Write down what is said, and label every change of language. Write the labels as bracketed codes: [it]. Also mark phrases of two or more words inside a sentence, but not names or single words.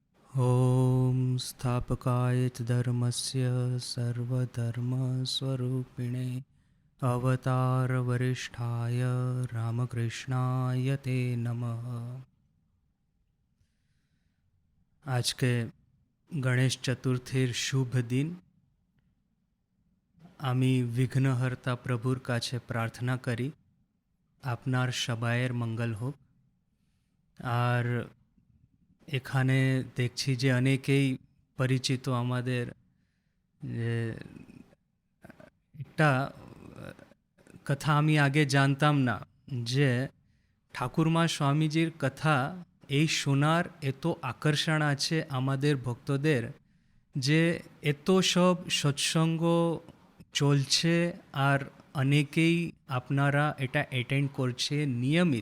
[sa] ॐ स्थापकाय च धर्मस्य सर्वधर्मस्वरूपिणे अवतारवरिष्ठाय रामकृष्णाय ते नमः। [bn] আজ কে গণেশ চতুর্থীর শুভ দিন আমি বিঘ্নহর্তা প্রভুর কাছে প্রার্থনা করি আপনার সবাইয়ের মঙ্গল হোক। আর এখানে দেখছি যে অনেকেই পরিচিত আমাদের, যে একটা কথা আমি আগে জানতাম না, যে ঠাকুরমা স্বামীজির কথা এই শোনার এত আকর্ষণ আছে আমাদের ভক্তদের, যে এত সব সৎসঙ্গ চলছে আর অনেকেই আপনারা এটা অ্যাটেন্ড করছে নিয়মিত।